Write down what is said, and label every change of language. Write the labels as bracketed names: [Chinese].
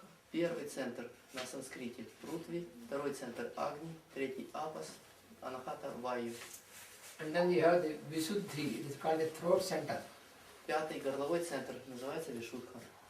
[Russian] Первый центр на санскрите прутви, второй центр агни, третий апас, анахата ваю. [English] And then you have the Visuddhi, it is called the throat center. [Russian] Пятый горловой центр называется вишудха.